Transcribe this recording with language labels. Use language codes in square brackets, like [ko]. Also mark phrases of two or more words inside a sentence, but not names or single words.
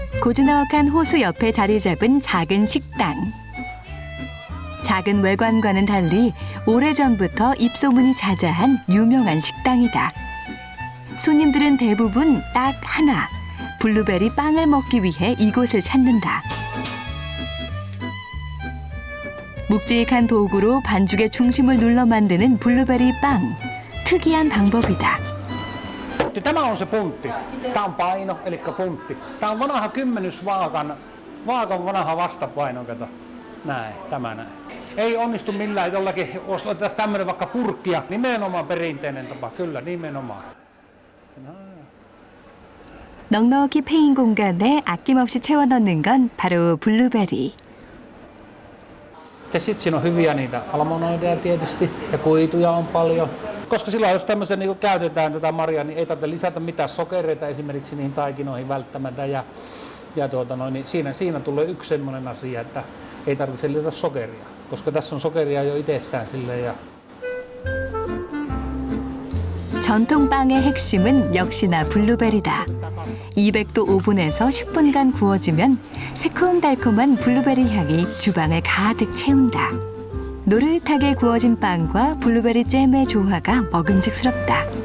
[ko] 고즈넉한 호수 옆에 자리 잡은 작은 식당. 작은 외관과는 달리 오래전부터 입소문이 자자한 유명한 식당이다. 손님들은 대부분 딱 하나, 블루베리 빵을 먹기 위해 이곳을 찾는다. 묵직한 도구로 반죽의 중심을 눌러 만드는 블루베리 빵. 특이한 방법이다. [fi] Tämä on se puntti. Tämä on paino, eli puntti. Tämä on vanha kymmenysvaakan vanha vastapaino, kato. Näin, tämä näin. Ei onnistu millään jollakin, jos otetaan tämmöinen vaikka purkkia, nimenomaan perinteinen tapa, kyllä nimenomaan. [ko] 넉넉히 패인 공간에 아낌없이 채워 넣는 건 바로 블루베리. [fi] Ja sitten siinä on hyviä niitä almonoideja tietysti ja kuituja on paljon. Koska silloin jos tämmöisen niin käytetään tätä marjaa, niin ei tarvitse lisätä mitään sokereita esimerkiksi niihin taikinoihin välttämättä. Niin siinä tulee yksi semmoinen asia, että ei tarvitse lisätä sokeria, koska tässä on sokeria jo itsessään silleen. [ko] 전통빵의 핵심은 역시나 블루베리다. 200도 오븐에서 10분간 구워지면 새콤달콤한 블루베리 향이 주방을 가득 채운다. 노릇하게 구워진 빵과 블루베리 잼의 조화가 먹음직스럽다.